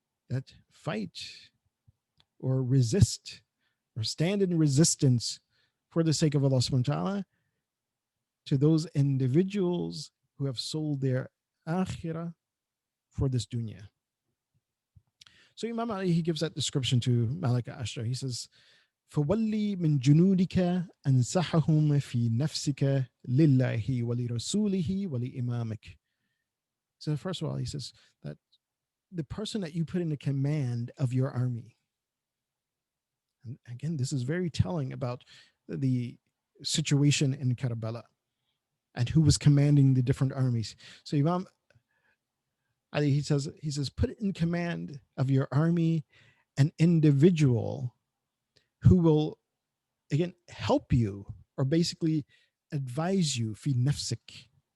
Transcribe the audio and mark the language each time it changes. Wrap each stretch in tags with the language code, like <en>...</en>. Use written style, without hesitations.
<en>That fight or resist or stand in resistance for the sake of Allah subhanahu wa ta'ala to those individuals who have sold their akhirah for this dunya. So Imam Ali, he gives that description to Malaka Ashtar. He says,</en> <ar>فَوَلِّي مِن جُنُودِكَ أَنْسَحَهُمْ فِي نَفْسِكَ لِلَّهِ وَلِرَسُولِهِ وَلِإِمَامِكَ.</ar> <en>So first of all, he says that the person that you put in the command of your army, and again, this is very telling about the situation in Karbala and who was commanding the different armies. So Imam Ali, he says, put in command of your army an individual who will, again, help you or basically advise you,</en> <ar>fi nafsik.</ar>